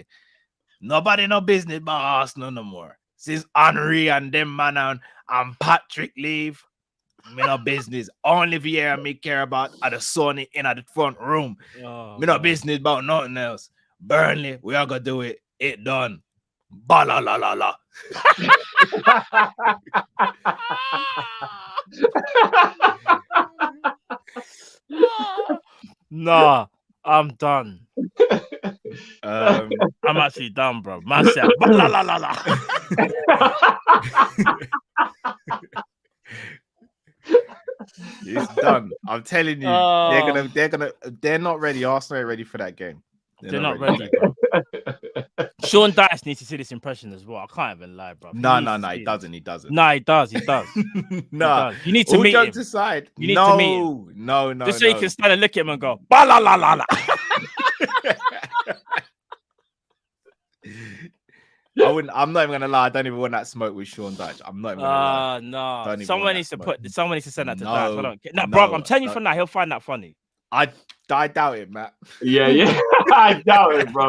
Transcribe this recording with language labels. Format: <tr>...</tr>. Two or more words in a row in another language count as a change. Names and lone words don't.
<en>Nobody no business about Arsenal no more. Since Henry and them man and Patrick leave, me no business. Only Vieira me care about are the Sony in at the front room. Me no business about nothing else. Burnley, we are gonna do it. It done. Ba la la la la. Nah, I'm done. I'm actually done, bro. Man said, la la la la. It's done. I'm telling you, they're not ready. Arsenal ain't ready for that game. They're not ready, bro. Sean Dyche needs to see this impression as well. I can't even lie, bro. No, he doesn't. No, he does. No, you need to meet him. Aside. You need to meet him. No. Just so you can stand and look at him and go, ba la la la la. I'm not even gonna lie. I don't even want that smoke with Sean Dyche. I'm not even gonna lie. No. Someone needs to send that to Dyche. I don't care. Bro, I'm telling you for now, he'll find that funny. I doubt it, Matt. Yeah. I doubt it, bro.</en>